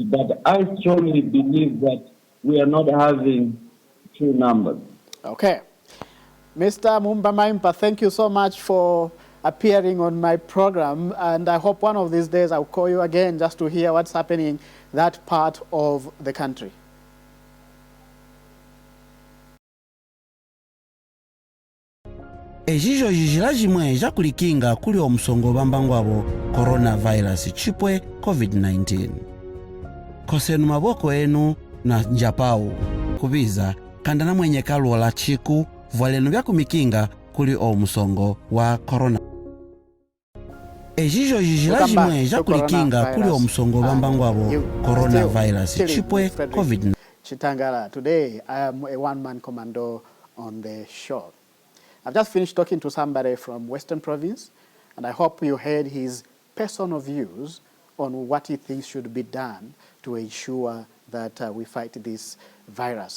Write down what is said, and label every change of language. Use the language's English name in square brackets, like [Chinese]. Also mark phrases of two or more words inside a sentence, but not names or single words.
[English] But I strongly believe that we are not having true numbers. Okay. Mr. Mumba Maimpa, thank you so much for appearing on my program, and I hope one of these days I'll call you again just to hear what's happening in that part of the country. [Luvale] Ejijo jijila jimwe jakulikinga kuli omusongo bambangwabo coronavirus chipwe COVID-19. Kosenu maboko enu na njapau kubiza kandana mwenye kalwola chiku vwalenu bya kumikinga kuli omusongo wa corona. Ejijo jijila jimwe jakulikinga kuli omusongo bambangwabo coronavirus chipwe COVID-19. [English] Chitangala, today I am a one-man commando on the show. I've just finished talking to somebody from Western Province, and I hope you heard his personal views on what he thinks should be done to ensure that we fight this virus.